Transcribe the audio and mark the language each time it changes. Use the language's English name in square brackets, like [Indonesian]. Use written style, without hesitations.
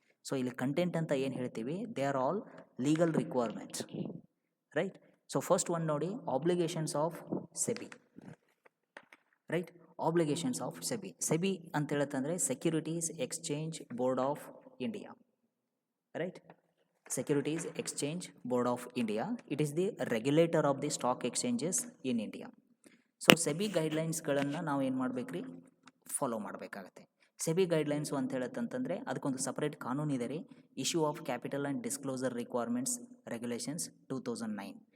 [English] so [Kannada] ಇಲ್ಲಿ content ಅಂತ ಏನು ಹೇಳ್ತೀವಿ, [English] They are all legal requirements, right. So first one ನೋಡಿ, obligations of SEBI, right. Obligations of SEBI. SEBI [Kannada] ಅಂತ ಹೇಳತ್ತಂದರೆ [English] Securities exchange board of India, right. Securities Exchange Board of India. It is the regulator of the stock exchanges in India. [Kannada] So SEBI ಗೈಡ್ಲೈನ್ಸ್ಗಳನ್ನು ನಾವು ಏನು ಮಾಡಬೇಕ್ರಿ, follow ಮಾಡಬೇಕಾಗತ್ತೆ. SEBI guidelines ಅಂತ ಹೇಳತ್ತಂತಂದರೆ ಅದಕ್ಕೊಂದು separate ಕಾನೂನು ಇದೆ ರೀ, issue of capital and disclosure requirements regulations 2009.